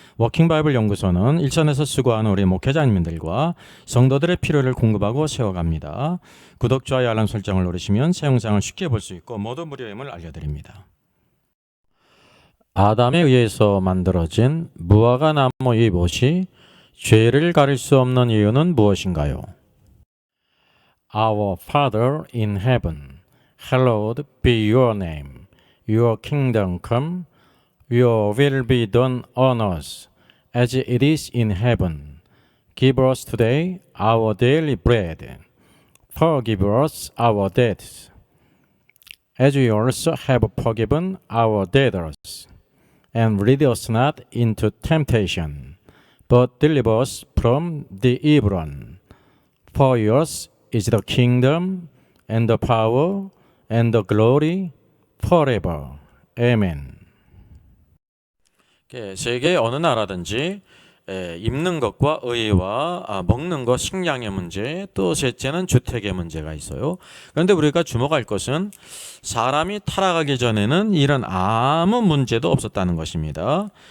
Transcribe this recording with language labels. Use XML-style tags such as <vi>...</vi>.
<ko>워킹바이블 연구소는 일선에서 수고하는 우리 목회자님들과 성도들의 필요를 공급하고 세워갑니다. 구독, 좋아요, 알람 설정을 누르시면 새 영상을 쉽게 볼 수 있고 모두 무료임을 알려드립니다. 아담에 의해서 만들어진 무화과 나무의 못이 죄를 가릴 수 없는 이유는 무엇인가요?</ko> <en>Our Father in heaven, hallowed be your name. Your kingdom come, your will be done on earth as it is in heaven. Give us today our daily bread. Forgive us our debts, as we also have forgiven our debtors. And lead us not into temptation, but deliver us from the evil one. For yours is the kingdom, and the power, and the glory, forever. Amen.</en> <ko>세계 어느 나라든지 입는 것과 의와 먹는 것, 식량의 문제, 또 셋째는 주택의 문제가 있어요. 그런데 우리가 주목할 것은 사람이 타락하기 전에는 이런 아무 문제도 없었다는 것입니다.</ko>